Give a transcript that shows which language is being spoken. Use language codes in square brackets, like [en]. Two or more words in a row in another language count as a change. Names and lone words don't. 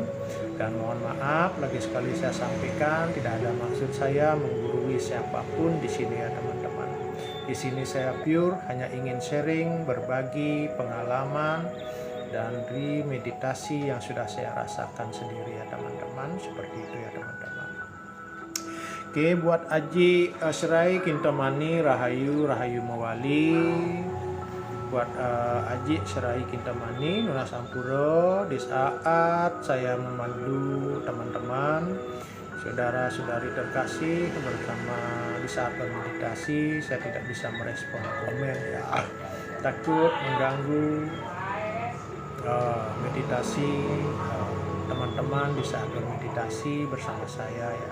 [id] Dan mohon maaf lagi sekali saya sampaikan, tidak ada maksud saya menggurui siapapun di sini ya teman-teman. Di sini saya pure hanya ingin sharing, berbagi pengalaman dan di meditasi yang sudah saya rasakan sendiri ya teman-teman, seperti itu ya teman-teman. Oke, buat Aji Serai Kintamani Rahayu Rahayu Mawali, buat Aji Serai Kintamani Nuna Sampuro, di saat saya memandu teman-teman saudara-saudari terkasih bersama di saat bermeditasi, saya tidak bisa merespon komen ya, takut mengganggu meditasi teman-teman di saat bermeditasi bersama saya ya.